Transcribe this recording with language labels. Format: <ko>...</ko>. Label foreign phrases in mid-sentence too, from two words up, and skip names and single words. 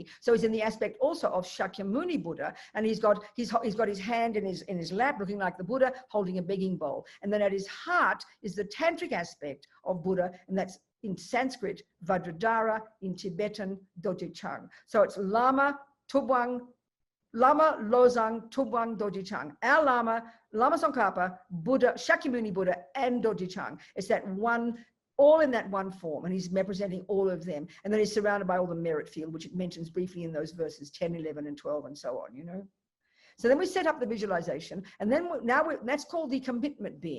<en>So he's in the aspect also of Shakyamuni Buddha, and he's got his hand in his lap, looking like the Buddha, holding a begging bowl. And then at his heart is the tantric aspect of Buddha, and that's in Sanskrit, Vajradhara, in Tibetan, Doje Chang. So it's Lama, Tubwang, Lama, Losang, Tubwang, Doje Chang. Our Lama, Lama Tsongkhapa, Buddha, Shakyamuni Buddha, and Doje Chang. It's that one, all in that one form, and he's representing all of them. And then he's surrounded by all the merit field, which it mentions briefly in those verses 10, 11, and 12, and so on, you know. So then we set up the visualization, and then that's called the commitment being.</en>